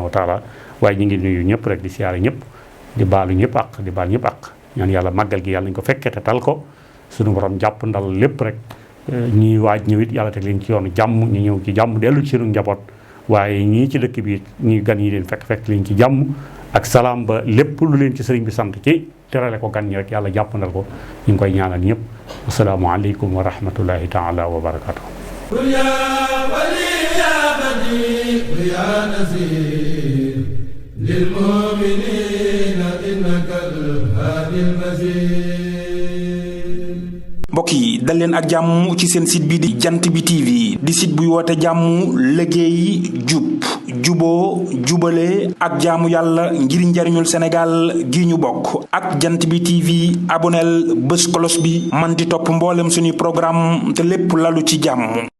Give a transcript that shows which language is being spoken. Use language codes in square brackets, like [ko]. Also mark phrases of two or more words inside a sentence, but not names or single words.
[ar] وتعالى [wo] waaye ñu ngi nuyu ñëpp rek di siyaare ñëpp di baalu ñëpp ak di baal ñëpp ak ñaan yàlla màggal gi yàlla nañu ko fekkee te tal ko suñu borom jàpp ndal lépp rek ñii waaj ñëwit yàlla teg leen ci yoonu jàmm ñu ñëw ci jàmm dellu ci sunu njaboot waaye ñii ci dëkk bi ñi gan yi leen fekk leen ci jàmm ak salaam ba lépp lu leen ci sëriñ bi sant ci terale ko gan ñi rek yàlla jàppandal ko ñu ngi koy ñaanal ñëpp [ar] السلام عليكم ورحمة الله تعالى وبركاته يا ولي يا بديع يا نذير للمؤمنين إنك الهادي المزيد [wo] mbokk yi dal leen ak jàmm ci seen site bi di jant bi TV di site buy woote jàmm liggéey jub juboo jubale ak jaamu yàlla ngir njariñul Sénégal gi ñu bokk ak jant bi TV aboneel bés kolos bi man di topp mboolem suñuy programme te lépp lalu ci jàmm